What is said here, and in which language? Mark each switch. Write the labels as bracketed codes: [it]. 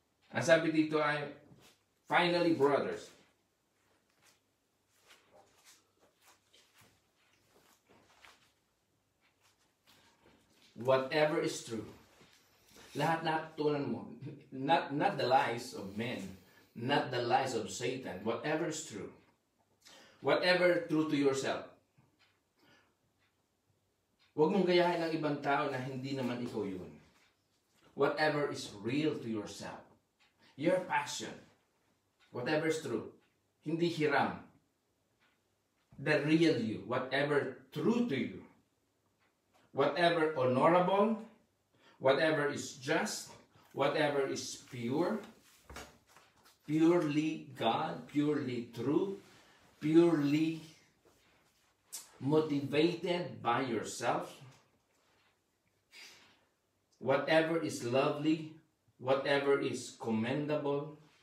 [en] Ang sabi dito ay, finally, brothers, whatever is true, [tl] lahat natutunan mo, [en] not the lies of men, not the lies of Satan, whatever is true, whatever true to yourself. [tl] Huwag mong gayahin ng ibang tao na hindi naman ikaw yun. [en] Whatever is real to yourself, your passion, whatever is true, [tl] hindi hiram, [en] the real you, whatever true to you, whatever honorable, whatever is just, whatever is pure, purely God, purely true, purely motivated by yourself, whatever is lovely, whatever is commendable.